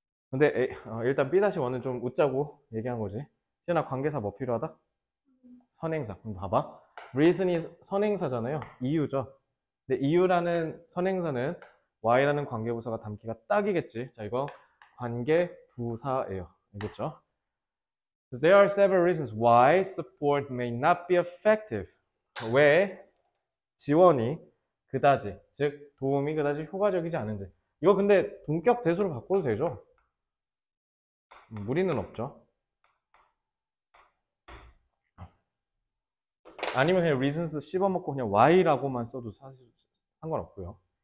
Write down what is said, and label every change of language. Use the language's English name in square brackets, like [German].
[Korean] 근데 일단 B-1은 좀 웃자고 얘기한 거지. 시연아 관계사 뭐 필요하다? 선행사. 그럼 봐봐. reason이 선행사잖아요. 이유죠. 근데 이유라는 선행사는 y라는 관계부사가 담기가 딱이겠지. 자, 이거 관계부사예요. 알겠죠? [English] There are several reasons why support may not be effective. [Korean] 왜 지원이 그다지, 즉 도움이 그다지 효과적이지 않은지. 이거 근데 동격 대수로 바꿔도 되죠? 무리는 없죠. 아니면 그냥 reasons 씹어먹고 그냥 y라고만 써도 사실 상관없고요.